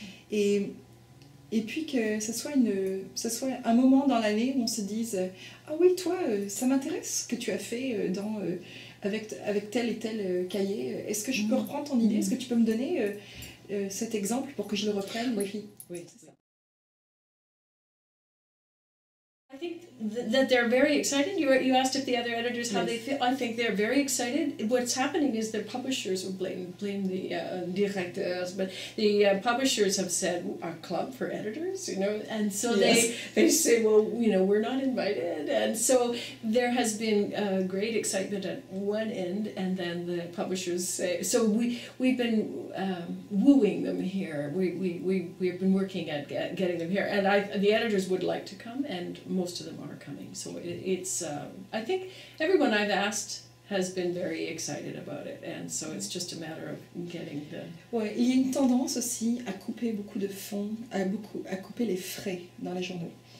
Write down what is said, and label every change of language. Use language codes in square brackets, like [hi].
[fr] Et puis que ce soit un moment dans l'année où on se dise ah oui, toi, ça m'intéresse ce que tu as fait avec tel et tel cahier. Est-ce que je peux reprendre ton idée? Est-ce que tu peux me donner cet exemple pour que je le reprenne? Oui. [en] I think that they're very excited. You asked if the other editors how they feel. I think they're very excited. What's happening is the publishers will blame the directors, but the publishers have said our club for editors, you know, and so they say, well, you know, we're not invited, and so there has been great excitement at one end, and then the publishers say. So we've been wooing them here. We've been working at getting them here, and the editors would like to come, and most of them are coming. So it's I think everyone I've asked has been very excited about it, and so it's just a matter of getting the... [fr] Ouais, il y a une tendance aussi à couper beaucoup de fonds, à couper les frais dans les journaux.